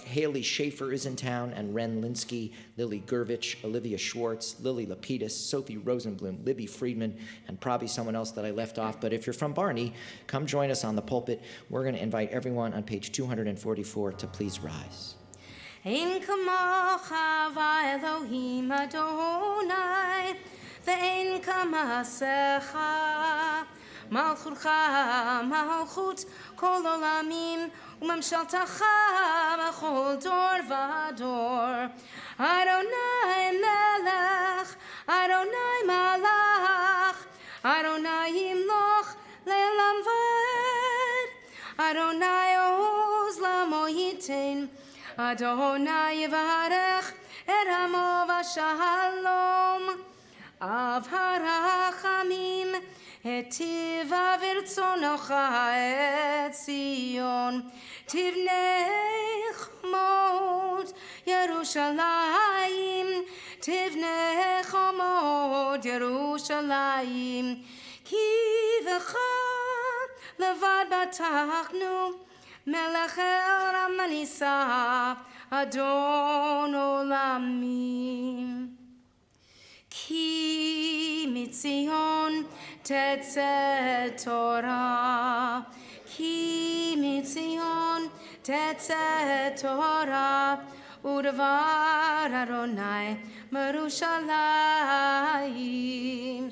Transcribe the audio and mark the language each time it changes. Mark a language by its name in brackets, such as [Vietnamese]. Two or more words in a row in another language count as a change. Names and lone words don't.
[English] Haley Schaefer is in town, and Ren Linsky, Lily Gervich, Olivia Schwartz, Lily Lapidus, Sophie Rosenblum, Libby Friedman, and probably someone else that I left off. But if you're from Barney, come join us on the pulpit. We're going to invite everyone on page 244 to please rise. [Hebrew] אין כמוך ואלהים אדני ואין כמעשיך. מלכותך מלכות כל עולמים וממשלתך בכל דור ודור. אדני מלך אדני מלך אדני ימלך לעולם ועד. אדני עז לעמו יתן אדני יברך את עמו ושלום. אב הרחמים היטיבה ברצונך את ציון תבנה חומות ירושלים תבנה חומות ירושלים כי בך לבד בטחנו מלך אל רם ונשא אדון עולמים. כי מציון תצא תורה כי מציון תצא תורה ודבר אדני מירושלים.